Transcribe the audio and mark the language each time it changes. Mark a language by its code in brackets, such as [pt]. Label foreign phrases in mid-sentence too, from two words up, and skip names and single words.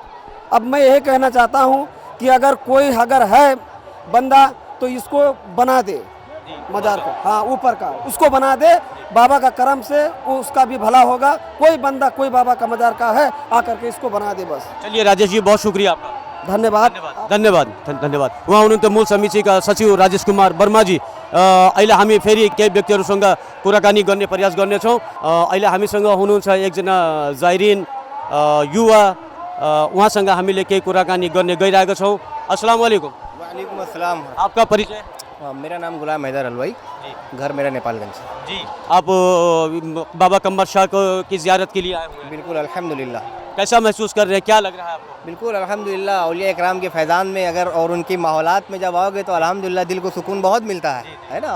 [hi] अब मैं यही कहना चाहता हूँ कि अगर है बंदा तो इसको बना दे मजार को, हाँ ऊपर का उसको बना दे। बाबा का करम से उसका भी भला होगा। कोई बंदा कोई बाबा का मजार का है, आकर के इसको बना दे बस। चलिए राजेश जी, बहुत शुक्रिया आपका। धन्यवाद। धन्यवाद। [ne] उहाँ हुनुहुन्थ्यो मूल समितिका सचिव राजेश कुमार वर्माजी। अहिले हामी फेरि केही व्यक्तिहरूसँग कुराकानी गर्ने प्रयास गर्नेछौँ। अहिले हामीसँग हुनुहुन्छ एकजना जायरीन युवा, उहाँसँग हामीले केही कुराकानी गर्ने गइरहेका छौँ। [ar] السلام عليكم. وعليكم السلام. [hi] आपका परिचय? मेरा नाम गुलाम हैदर हलवाई, घर मेरा नेपालगंज। जी, आप बाबा कम्मर शाह की ज़ियारत के लिए आए हुए हैं? बिल्कुल अल्हम्दुलिल्लाह। कैसा महसूस कर रहे हैं, क्या लग रहा है आपको? बिल्कुल अल्हम्दुलिल्लाह, औलिया इकराम के फैज़ान में अगर और उनकी माहौलात में जब आओगे तो अल्हम्दुलिल्लाह दिल को सुकून बहुत मिलता है ना।